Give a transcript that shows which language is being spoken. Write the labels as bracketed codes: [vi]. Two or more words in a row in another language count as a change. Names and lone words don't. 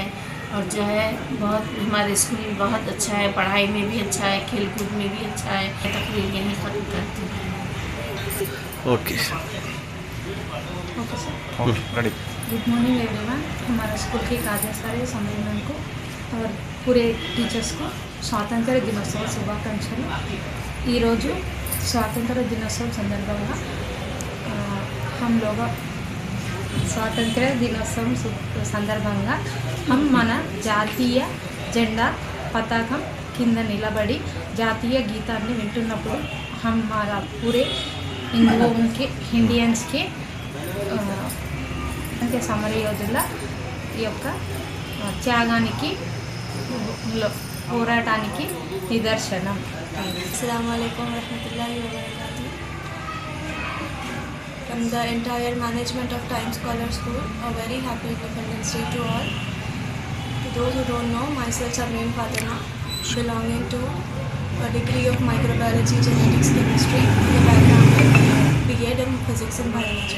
[hi] और जो है बहुत हमारे स्कूल बहुत अच्छा है, पढ़ाई में भी अच्छा है, खेलकूद में भी अच्छा है। तकरीर यहीं ख़त्म करती हूँ। ओके सर। [en] good morning everyone. [hi] हमारा स्कूल के [te] కార్యశాల సమ్మేళనం [hi] को और पूरे टीचर्स को [te] స్వాతంత్ర దినోత్సవ శుభాకాంక్షలు। ఈరోజు స్వాతంత్ర దినోత్సవం సందర్భంగా [hi] हम लोग [te] స్వాతంత్ర దినోత్సవం సందర్భంగా हम మన జాతీయ జెండా పతాకం కింద నిలబడి జాతీయ గీతాన్ని వింటున్నప్పుడు [hi] हमारा पूरे इंडियंस के [te] అంటే సమరయోధుల యొక్క త్యాగానికి పోరాటానికి నిదర్శనం। [ar] السلام عليكم ورحمة الله وبركاته. [en] From the entire management of Time Scholar School, a very happy Independence Day to all. those who don't know, myself Sarmeen Fatima, belonging to a degree of microbiology, genetics, chemistry, with a background in B.Ed in physics and biology.